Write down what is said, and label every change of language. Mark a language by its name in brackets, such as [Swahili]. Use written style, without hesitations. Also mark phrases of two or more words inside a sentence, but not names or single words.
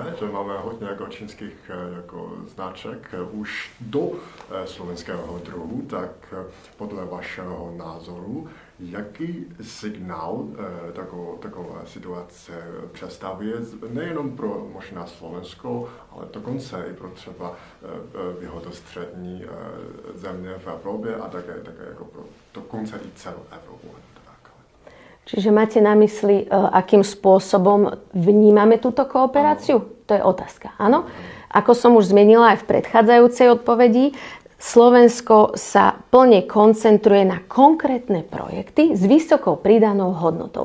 [Czech] že máme hodně jako čínských jako značek už do slovenského druhu, tak podle vašeho názoru, jaký signál taková situace představuje nejenom pro možná Slovensko, ale dokonce i pro třeba východostřední země v Evropě a také jako pro dokonce i celou Evropu. [Slovak] Čiže máte na mysli, akým spôsobom vnímame túto kooperáciu? To je otázka, áno? Ako som už zmienila aj v predchádzajúcej odpovedi, Slovensko sa plne koncentruje na konkrétne projekty s vysokou pridanou hodnotou.